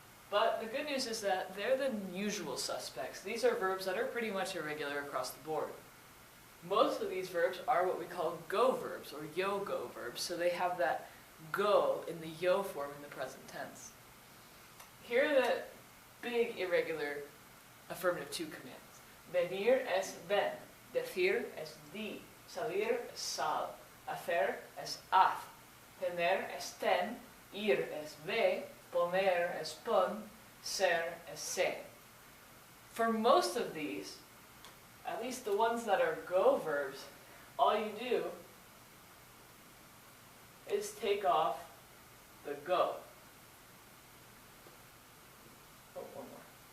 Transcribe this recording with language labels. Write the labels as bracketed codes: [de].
[en] But the good news is that they're the usual suspects. These are verbs that are pretty much irregular across the board. Most of these verbs are what we call go verbs, or yo-go verbs, so they have that go in the yo form in the present tense. Here are the big irregular affirmative tú commands. [es] Venir es ven, decir es di, salir es sal, hacer es haz, tener es ten, ir es ve, poner es pon, ser es se. [en] For most of these, at least the ones that are go verbs, all you do is take off the go. Oh, one more.